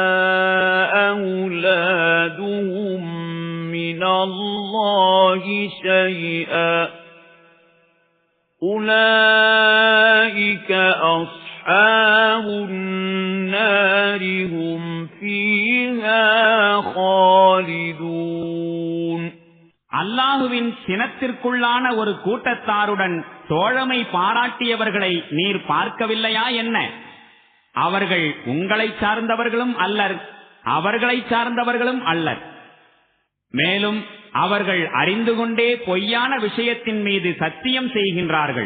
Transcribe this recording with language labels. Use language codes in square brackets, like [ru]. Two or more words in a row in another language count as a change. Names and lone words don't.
[ar] أَوْلَادُهُمْ مِنَ اللَّهِ شَيْئًا أُولَئِكَ أَصْحَابُ النَّارِ هُمْ فِيهَا خَالِدُونَ. [ta] அல்லாஹுவின் சினத்திற்குள்ளான ஒரு கூட்டத்தாருடன் தோழமை பாராட்டியவர்களை நீர் பார்க்கவில்லையா என்ன? அவர்கள் உங்களை சார்ந்தவர்களும் அல்லர், அவர்களை சார்ந்தவர்களும் அல்லர். மேலும் அவர்கள் அறிந்து கொண்டே பொய்யான விஷயத்தின் மீது சத்தியம் செய்கின்றார்கள்.